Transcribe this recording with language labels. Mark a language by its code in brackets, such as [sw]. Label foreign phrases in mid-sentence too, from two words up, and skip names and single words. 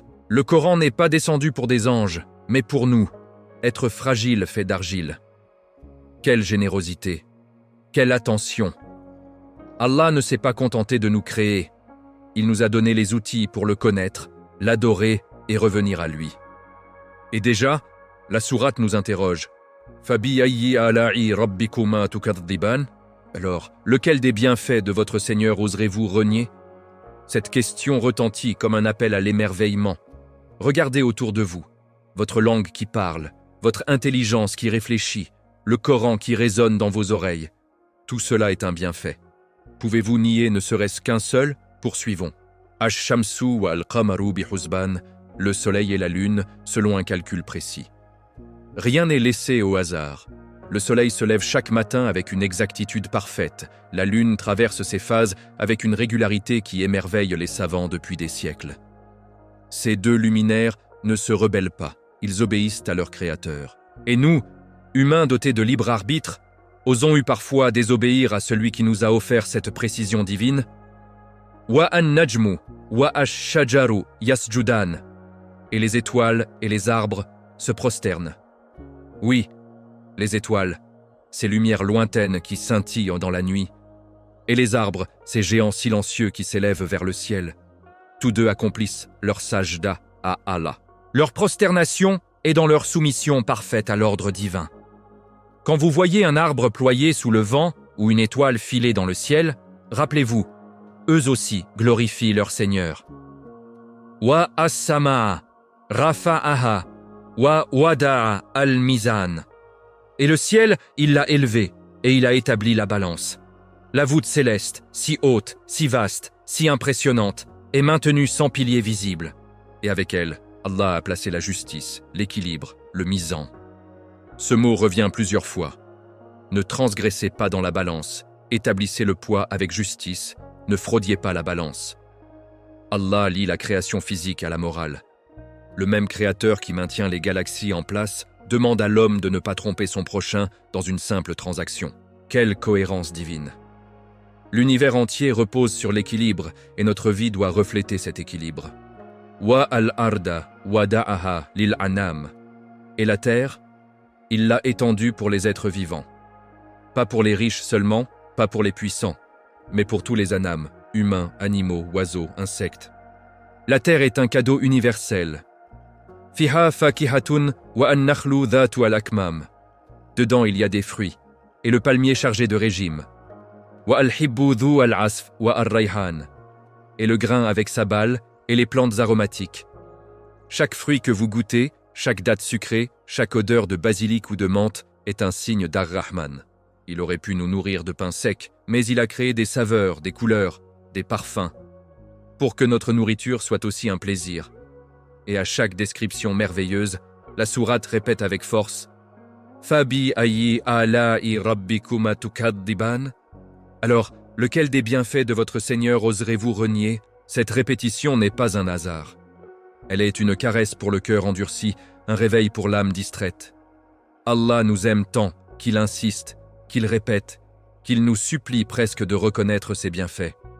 [fr] Le Coran n'est pas descendu pour des anges, mais pour nous, être fragile fait d'argile. Quelle générosité! Quelle attention! Allah ne s'est pas contenté de nous créer. Il nous a donné les outils pour le connaître, l'adorer et revenir à lui. Et déjà, la sourate nous interroge. [ar] فبأي آلاء ربكما تكذبان? [fr] Alors, lequel des bienfaits de votre Seigneur oserez-vous renier? Cette question retentit comme un appel à l'émerveillement. Regardez autour de vous, votre langue qui parle, votre intelligence qui réfléchit, le Coran qui résonne dans vos oreilles. Tout cela est un bienfait. Pouvez-vous nier ne serait-ce qu'un seul? Poursuivons. [ar] الشمس والقمر بحسبان, [fr] le soleil et la lune, selon un calcul précis. Rien n'est laissé au hasard. Le soleil se lève chaque matin avec une exactitude parfaite. La lune traverse ses phases avec une régularité qui émerveille les savants depuis des siècles. Ces deux luminaires ne se rebellent pas, ils obéissent à leur créateur. Et nous, humains dotés de libre arbitre, osons-nous parfois désobéir à celui qui nous a offert cette précision divine? [ar] والنجم والشجر يسجدان. [fr] Et les étoiles et les arbres se prosternent. Oui, les étoiles, ces lumières lointaines qui scintillent dans la nuit, et les arbres, ces géants silencieux qui s'élèvent vers le ciel. Tous deux accomplissent leur sajda à Allah. Leur prosternation est dans leur soumission parfaite à l'ordre divin. Quand vous voyez un arbre ployé sous le vent ou une étoile filer dans le ciel, rappelez-vous, eux aussi glorifient leur Seigneur. [ar] والسماء رفعها ووضع الميزان. [fr] Et le ciel, il l'a élevé et il a établi la balance. La voûte céleste, si haute, si vaste, si impressionnante, est maintenue sans piliers visibles. Et avec elle, Allah a placé la justice, l'équilibre, le mizan. Ce mot revient plusieurs fois. Ne transgressez pas dans la balance, établissez le poids avec justice, ne fraudiez pas la balance. Allah lie la création physique à la morale. Le même créateur qui maintient les galaxies en place demande à l'homme de ne pas tromper son prochain dans une simple transaction. Quelle cohérence divine! L'univers entier repose sur l'équilibre et notre vie doit refléter cet équilibre. [ar] والأرض وضعها للأنام. [fr] Et la terre, il l'a étendue pour les êtres vivants. Pas pour les riches seulement, pas pour les puissants, mais pour tous les anam, humains, animaux, oiseaux, insectes. La terre est un cadeau universel. [ar] فيها فاكهة والنخل ذات الأكمام. [fr] Dedans il y a des fruits, et le palmier chargé de régime. [ar] والحب ذو العصف والريحان. [fr] Et le grain avec sa balle, et les plantes aromatiques. Chaque fruit que vous goûtez, chaque date sucrée, chaque odeur de basilic ou de menthe est un signe d'Ar-Rahman. Il aurait pu nous nourrir de pain sec, mais il a créé des saveurs, des couleurs, des parfums, pour que notre nourriture soit aussi un plaisir. Et à chaque description merveilleuse, la sourate répète avec force « [ar] فبأي آلاء ربكما تكذبان [fr] » Alors, lequel des bienfaits de votre Seigneur oserez-vous renier? Cette répétition n'est pas un hasard. Elle est une caresse pour le cœur endurci, un réveil pour l'âme distraite. Allah nous aime tant qu'il insiste, qu'il répète, qu'il nous supplie presque de reconnaître ses bienfaits.